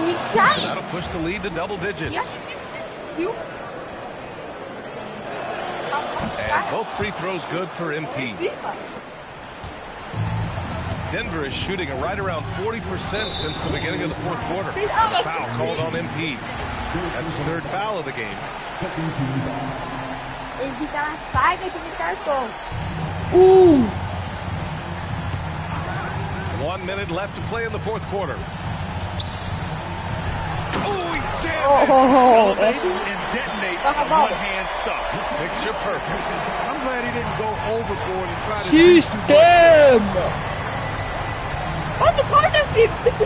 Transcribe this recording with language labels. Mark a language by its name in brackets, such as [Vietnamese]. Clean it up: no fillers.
[English] That'll push the lead to double digits. And both free throws good for MP. Denver is shooting right around 40% since the beginning of the 4th quarter. Foul called on MP. That's his 3rd foul of the game. [Portuguese] Ele fica na saga de evitar pontos. [English] 1 minute left to play in the 4th quarter. Oh, he jammed Elevates and detonates a one-hand stuff. Picture perfect. I'm glad he didn't go overboard and try to System! What the corner flip? This is